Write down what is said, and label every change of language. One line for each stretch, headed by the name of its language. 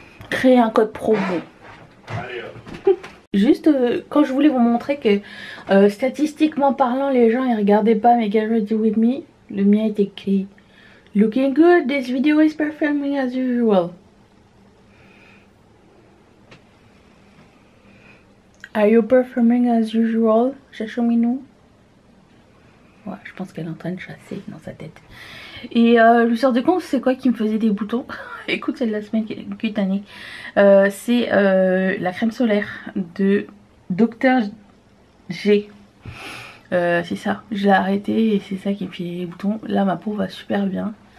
French: Créer un code promo. Allez, hop. Juste quand je voulais vous montrer que statistiquement parlant, les gens ils regardaient pas mes
English: Get Ready With Me,
French: le mien est écrit
English: Looking good, this video is performing as usual. Are you performing as usual, Chachominou?
French: Ouais, je pense qu'elle est en train de chasser dans sa tête. Et je me suis rendu compte, c'est quoi qui me faisait des boutons? Écoute, c'est de la semaine cutanée. C'est la crème solaire de Dr. G. C'est ça, je l'ai arrêté et c'est ça qui me fait des boutons. Là, ma peau va super bien.